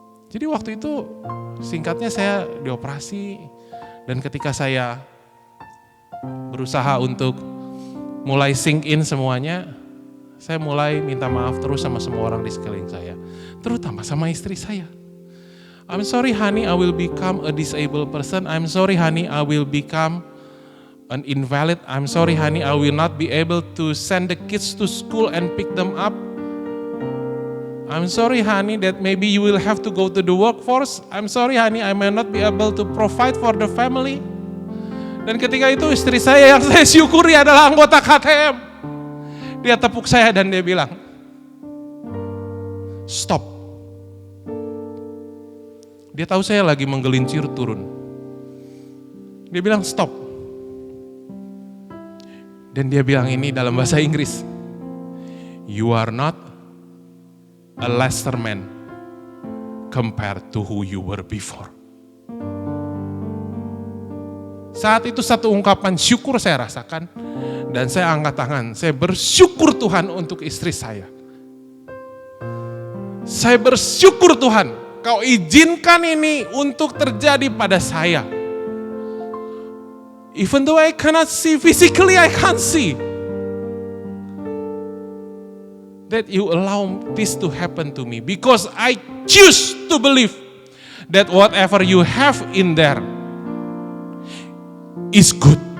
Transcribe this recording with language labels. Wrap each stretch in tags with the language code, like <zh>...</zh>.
<id>Jadi waktu itu singkatnya saya dioperasi dan ketika saya berusaha untuk mulai</id> <en>sink in</en> <id>semuanya, saya mulai minta maaf terus sama semua orang di sekeliling saya. Terutama sama istri saya.</id> <en>I'm sorry honey, I will become a disabled person. I'm sorry honey, I will become an invalid. I'm sorry honey, I will not be able to send the kids to school and pick them up. I'm sorry honey that maybe you will have to go to the workforce. I'm sorry honey, I may not be able to provide for the family.</en> <id>Dan ketika itu istri saya yang saya syukuri adalah anggota KTM. Dia tepuk saya dan dia bilang, stop. Dia tahu saya lagi menggelincir turun. Dia bilang stop. Dan dia bilang ini dalam bahasa Inggris.</id> <en>You are not a lesser man compared to who you were before.</en> <id>Saat itu satu ungkapan syukur saya rasakan dan saya angkat tangan. Saya bersyukur Tuhan untuk istri saya. Saya bersyukur Tuhan, Kau izinkan ini untuk terjadi pada saya.</id> <en>Even though I cannot see physically, I can't see. That you allow this to happen to me because I choose to believe that whatever you have in there is good.</en>